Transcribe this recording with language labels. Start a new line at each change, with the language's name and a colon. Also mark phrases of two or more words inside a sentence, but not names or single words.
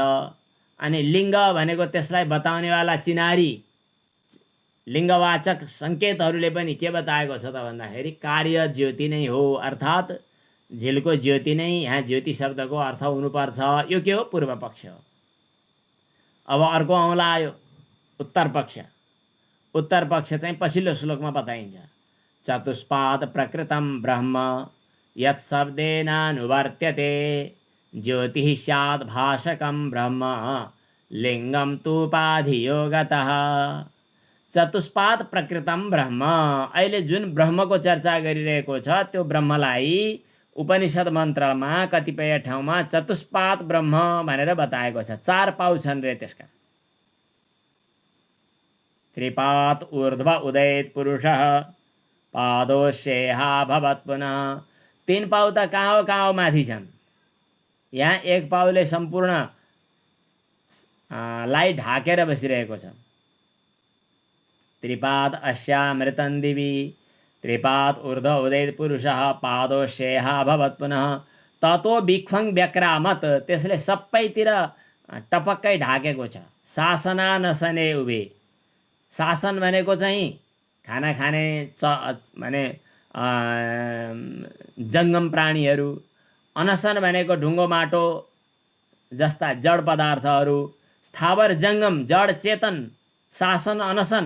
Nepali: अनि लिङ्ग भनेको त्यसलाई बताउनेवाला चिनारी, लिङ्गवाचक सङ्केतहरूले पनि के बताएको छ त भन्दाखेरि कार्य ज्योति नै हो, अर्थात् झिल्को ज्योति नै यहाँ ज्योति शब्दको अर्थ हुनुपर्छ। यो के हो? पूर्व पक्ष हो। अब अर्को औँला आयो उत्तर पक्ष। उत्तर पक्ष चाहिँ पछिल्लो श्लोकमा बताइन्छ।
Sanskrit: चतुष्पाद प्रकृतं ब्रह्म यत् शब्देनानुवर्त्यते ज्योतिः स्यात् भाषकं ब्रह्म लिङ्गं तूपाधियो गतः। चतुष्पाद प्रकृतं ब्रह्म,
Nepali: अहिले जुन ब्रह्मको चर्चा गरिरहेको छ त्यो ब्रह्मलाई उपनिषद मन्त्रमा कतिपय ठाउँमा चतुष्पाद ब्रह्म भनेर बताएको छ। 4 पाउ छन् रे त्यसका।
Sanskrit: त्रिपात ऊर्ध्व उदयेत पुरुषः पादोश्येहा भवत् पुनः।
Nepali: 3 पाउ त कहाँ हो माथि छन्। यहाँ 1 पाउले सम्पूर्ण लाई ढाकेर बसिरहेको छ।
Sanskrit: त्रिपाद अस्यामृतं दिवि त्रिपाद ऊर्ध्व उदयेत पुरुषः पादोश्येहा भवत् पुनः ततो भिक्खं व्यक्रामत,
Nepali: त्यसले सबैतिर टपक्कै ढाकेको छ।
Sanskrit: शासना नसने उभे,
Nepali: शासन भनेको चाहिँ खाना खाने भने जङ्गम प्राणीहरू, अनसन भनेको ढुङ्गो माटो जस्ता जड पदार्थहरू, स्थावर जङ्गम जड चेतन, शासन अनसन।